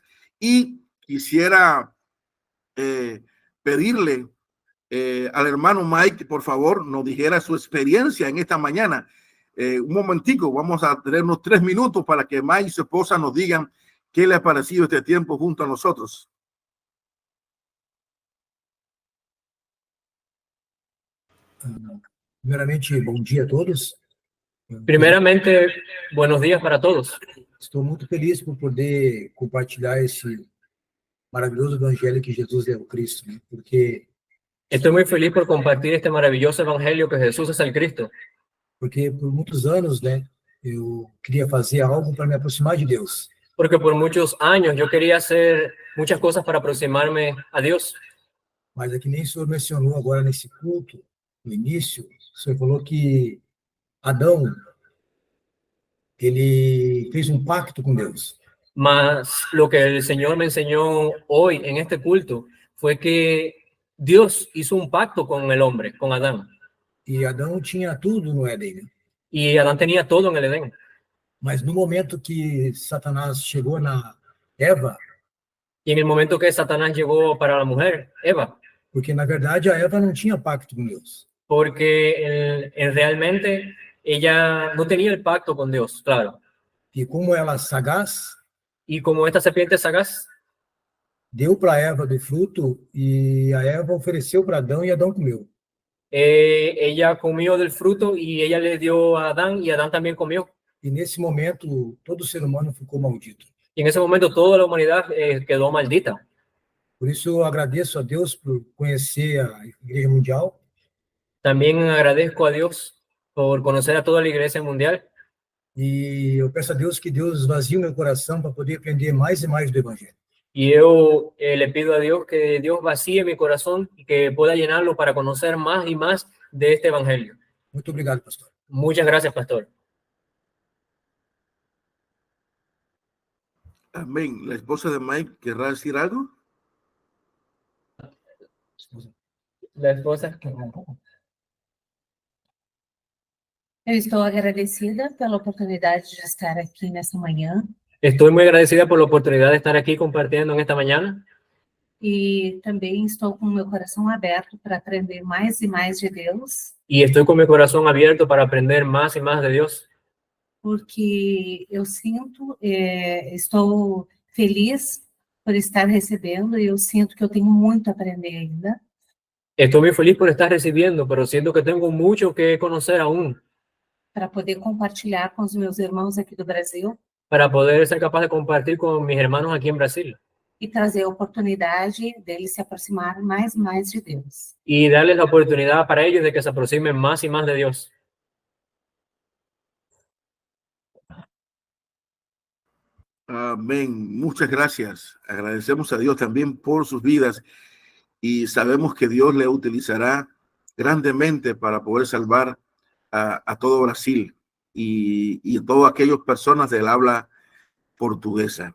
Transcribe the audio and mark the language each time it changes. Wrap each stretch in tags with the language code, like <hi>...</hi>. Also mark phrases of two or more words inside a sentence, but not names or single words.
<es>Y quisiera pedirle al hermano Mike, por favor, nos dijera su experiencia en esta mañana. Un momentico, vamos a tener unos 3 minutos para que Mike y su esposa nos digan qué le ha parecido este tiempo junto a nosotros.</es> <pt>Primeiramente, bom dia a todos.</pt> <es>Primeramente, buenos días para todos.</es> <pt>Estou muito feliz por poder compartilhar esse maravilhoso evangelho que Jesus é o Cristo, né?</pt> <es>Estoy muy feliz por compartir este maravilloso evangelio que Jesús es el Cristo,</es> <pt>Porque por muitos anos, né, eu queria fazer algo para me aproximar de Deus.</pt> <es>porque por muchos años yo quería hacer muchas cosas para aproximarme a Dios.</es> <pt>Mas é que nem o senhor mencionou agora nesse culto, no início, o senhor falou que Adão, ele fez um pacto com Deus.</pt> <es>Mas lo que el Señor me enseñó hoy en este culto fue que Dios hizo un pacto con el hombre, con Adán.</es> <pt>E Adão tinha tudo no Éden, né?</pt> <es>Y Adán tenía todo en el Edén.</es> <pt>Mas no momento que Satanás chegou na Eva,</pt> <es>Y en el momento que Satanás llegó para la mujer, Eva,</es> <pt>porque na verdade a Eva não tinha pacto com Deus.</pt> <es>porque realmente ella no tenía el pacto con Dios, claro.</es> <pt>E como ela sagaz,</pt> <es>Y como esta serpiente sagaz,</es> <pt>deu para Eva do fruto e a Eva ofereceu para Adão e Adão comeu.</pt> <es>ella comió del fruto y ella le dio a Adán y Adán también comió.</es> <pt>E nesse momento todo ser humano ficou maldito.</pt> <es>Y en ese momento toda la humanidad quedó maldita.</es> <pt>Por isso eu agradeço a Deus por conhecer a Igreja Mundial</pt> <es>También agradezco a Dios por conocer a toda la iglesia mundial.</es> <pt>e eu peço a Deus que Deus esvazie o meu coração para poder aprender mais e mais do Evangelho.</pt> <es>Y yo le pido a Dios que Dios vacíe mi corazón y que pueda llenarlo para conocer más y más de este evangelio.</es> <pt>Muito obrigado, pastor.</pt> <es>Muchas gracias, pastor. Amén. La esposa de Mike querrá decir algo. La esposa.</es> <pt>Eu estou agradecida pela oportunidade de estar aqui nessa manhã</pt> <es>Estoy muy agradecida por la oportunidad de estar aquí compartiendo en esta mañana.</es> <pt>e também estou com o meu coração aberto para aprender mais e mais de Deus,</pt> <es>Y estoy con mi corazón abierto para aprender más y más de Dios.</es> <pt>porque eu sinto, estou feliz por estar recebendo e eu sinto que eu tenho muito a aprender ainda.</pt> <es>Estoy muy feliz por estar recibiendo, pero siento que tengo mucho que conocer aún</es> <pt>Para poder compartilhar com os meus irmãos aqui do Brasil</pt> <es>para poder ser capaz de compartir con mis hermanos aquí en Brasil</es> <pt>e trazer a oportunidade deles se aproximar mais e mais de Deus.</pt> <es>y darles la oportunidad para ellos de que se aproximen más y más de Dios. Amén. Muchas gracias. Agradecemos a Dios también por sus vidas y sabemos que Dios le utilizará grandemente para poder salvar a todo Brasil y a todas aquellas personas del habla portuguesa.</es>